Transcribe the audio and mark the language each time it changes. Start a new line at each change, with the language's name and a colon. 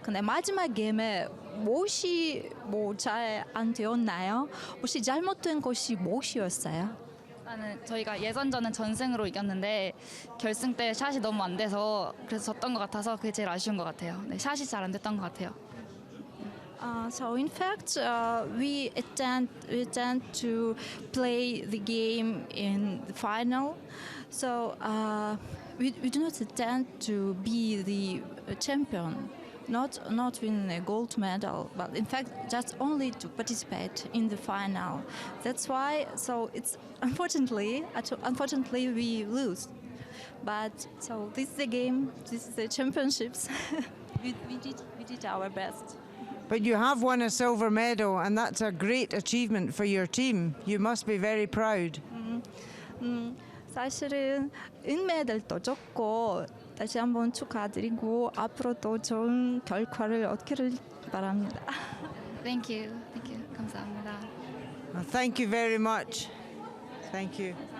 Korean: 근데 마지막 게임에 무엇이 잘 안 되었나요? 혹시 잘못된 것이 무엇이었어요? 저희가 예선전은 전승으로 이겼는데 결승 때 샷이 너무 안 돼서 그래서 졌던 것 같아서 그게 제일 아쉬운 것 같아요. 네, 샷이 잘 안 됐던 것 같아요.
English: So in fact, we tend to play the game in the final. So we do not tend to be the champion, not win a gold medal, but in fact just only to participate in the final. That's why. So it's unfortunately we lose. But so this is the game. This is the championships. we did our best. But you have won a silver medal, and that's a great achievement for your team. You must be very proud.
Korean: 사실은 은메달도 줬고 다시 한번 축하드리고 앞으로도 좋은 결과를 얻기를 바랍니다.
English: Thank you.
Korean: 감사합니다.
English: Well, thank you very much. Thank you.